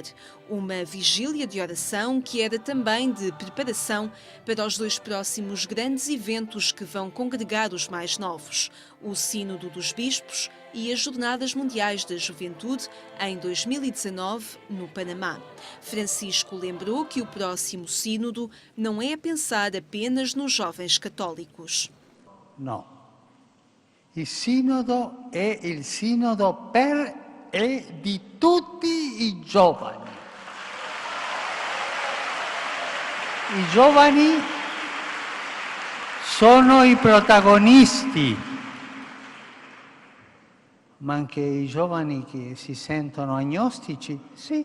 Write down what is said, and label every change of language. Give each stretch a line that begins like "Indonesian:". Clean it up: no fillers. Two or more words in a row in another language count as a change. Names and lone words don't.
Portuguese: Uma vigília de oração que era também de preparação para os 2 próximos grandes eventos que vão congregar os mais novos: o Sínodo dos Bispos e as Jornadas Mundiais da Juventude em 2019, no Panamá. Francisco lembrou que o próximo sínodo não é a pensar apenas nos jovens católicos.
Italian: No, il sinodo è il sinodo per e di tutti i giovani. I giovani sono i protagonisti, ma anche i giovani che si sentono agnostici, sì.